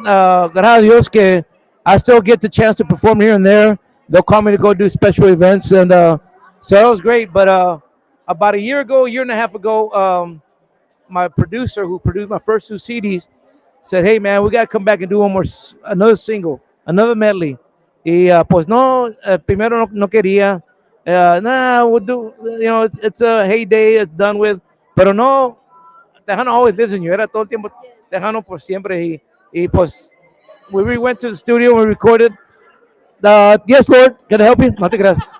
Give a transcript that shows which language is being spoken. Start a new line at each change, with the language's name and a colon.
Spanish: Gracias a Dios que
English: I still get the chance to perform here and there. They'll call me to go do special events, and so that was great. But about a year ago, a year and a half ago, my producer, who produced my first two CDs, said, "Hey, man, we got to come back and do another single, another medley."
Spanish: Y pues no, primero no quería.
English: Nah, we'll do, it's a heyday, it's done with.
Spanish: Pero no,
English: Tejano always lives in you.
Spanish: Era todo el tiempo
English: yes.
Spanish: Tejano por siempre. Y pues,
English: we went to the studio, we recorded. Yes, Lord, can I help you?
Spanish: No te creas.